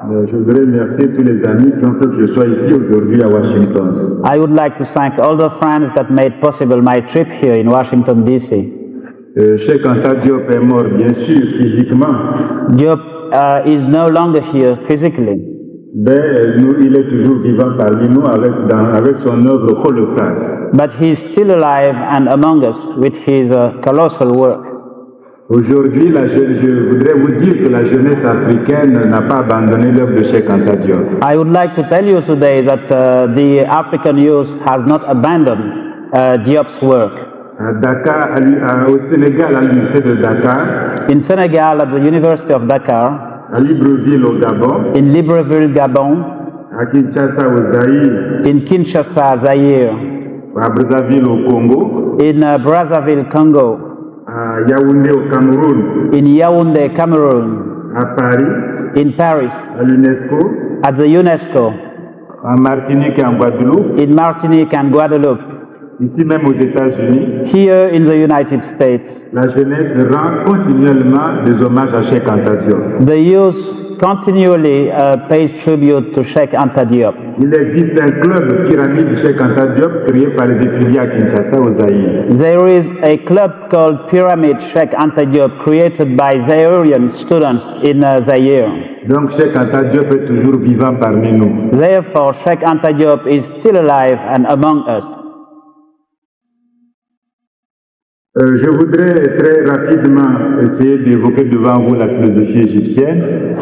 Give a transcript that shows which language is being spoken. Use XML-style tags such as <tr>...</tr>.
<fr>je voudrais remercier tous les amis qui ont fait que je sois ici aujourd'hui à Washington.</fr> <en>I would like to thank all the friends that made possible my trip here in Washington, D.C.</en> <fr>Cheikh Anta Diop est mort, bien sûr, physiquement,</fr> <en>Diop is no longer here physically,</en> <fr>mais il est toujours vivant parmi nous avec son œuvre colossale.</fr> <en>but he is still alive and among us with his colossal work.</en> <fr>Aujourd'hui, je voudrais vous dire que la jeunesse africaine n'a pas abandonné l'œuvre de Cheikh Anta Diop.</fr> <en>I would like to tell you today that the African youth has not abandoned Diop's work.</en> <fr>À Dakar, au Sénégal, à l'université de Dakar,</fr> <en>In Senegal, at the University of Dakar,</en> <fr>à Libreville au Gabon,</fr> <en>in Libreville, Gabon,</en> <fr>à Kinshasa au Zaïre,</fr> <en>in Kinshasa, Zaire,</en> <fr>à Brazzaville au Congo,</fr> <en>in Brazzaville, Congo,</en> <fr>à Yaoundé au Cameroun,</fr> <en>in Yaoundé, Cameroon,</en> <fr>à Paris,</fr> <en>in Paris,</en> <fr>à l'UNESCO,</fr> <en>at the UNESCO,</en> <fr>en Martinique et en Guadeloupe,</fr> <en>in Martinique and Guadeloupe,</en> <fr>ici même aux États-Unis,</fr> <en>here in the United States.</en> <fr>la jeunesse rend continuellement des hommages à Cheikh Anta Diop.</fr> <en>The youth continually pays tribute to Cheikh Anta Diop.</en> <fr>Il existe un club pyramide Cheikh Anta Diop créé par les étudiants à Kinshasa au Zaïre.</fr> <en>There is a club called Pyramid Cheikh Anta Diop created by Zairian students in Zaire.</en> <fr>Donc Cheikh Anta Diop est toujours vivant parmi nous.</fr> <en>Therefore, Cheikh Anta Diop is still alive and among us.</en> <fr>Je voudrais très rapidement essayer d'évoquer devant vous la philosophie égyptienne.</fr>